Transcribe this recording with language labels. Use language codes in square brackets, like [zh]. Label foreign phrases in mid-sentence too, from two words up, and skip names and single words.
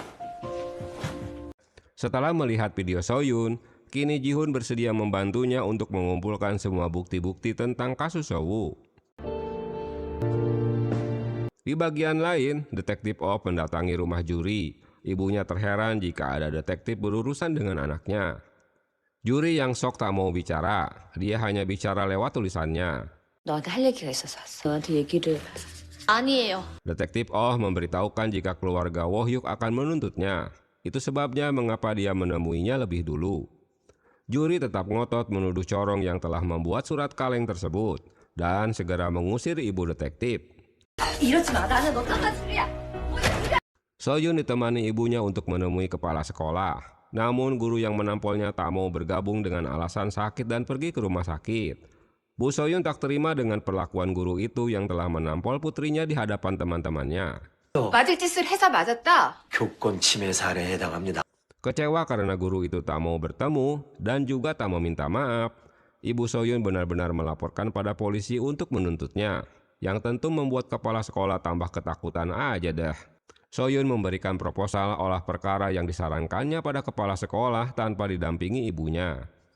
[id] Setelah melihat video Soyun, kini Ji-hoon bersedia membantunya untuk mengumpulkan semua bukti-bukti tentang kasus Sowu. Di bagian lain, detektif Oh mendatangi rumah juri. Ibunya terheran jika ada detektif berurusan dengan anaknya. Juri yang sok tak mau bicara, dia hanya bicara lewat tulisannya. [ko] 너한테 할 얘기가 있어서 왔어. 너한테 얘기를. 아니에요. [id] Detektif Oh memberitahukan jika keluarga Woohyuk akan menuntutnya. Itu sebabnya mengapa dia menemuinya lebih dulu. Juri tetap ngotot menuduh Chorong yang telah membuat surat kaleng tersebut dan segera mengusir ibu detektif. [ko] 이러지 마. 나는 너 딴딴술이야. [id] Soyun ditemani ibunya untuk menemui kepala sekolah. Namun guru yang menampolnya tak mau bergabung dengan alasan sakit dan pergi ke rumah sakit. Bu Soyun tak terima dengan perlakuan guru itu yang telah menampol putrinya di hadapan teman-temannya. [ko] 맞을 짓을 해서 맞았다. 교권 침해 사례에 해당합니다. [id] Kecewa karena guru itu tak mau bertemu dan juga tak meminta maaf, Ibu Soyun benar-benar melaporkan pada polisi untuk menuntutnya, yang tentu membuat kepala sekolah tambah ketakutan aja dah. Soyun memberikan proposal olah perkara yang disarankannya pada kepala sekolah tanpa didampingi ibunya.